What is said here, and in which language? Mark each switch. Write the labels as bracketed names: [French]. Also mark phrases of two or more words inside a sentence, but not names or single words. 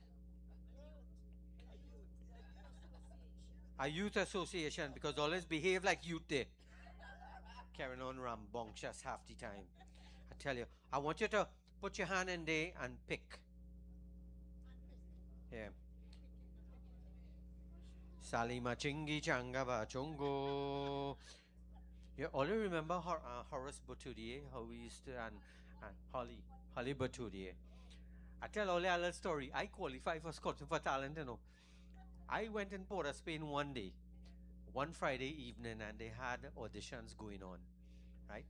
[English] A youth association because always behave like youth there. Carrying on rambunctious half the time. I tell you, I want you to put your hand in there and pick. Yeah. Salima chingi changa ba chongo. You already remember Horace Boutoudier, how we used to, and Holly Boutoudier. I tell only a little story. I qualified for Scotland for Talent, you know. I went in Port of Spain one day, one Friday evening, and they had auditions going on, right?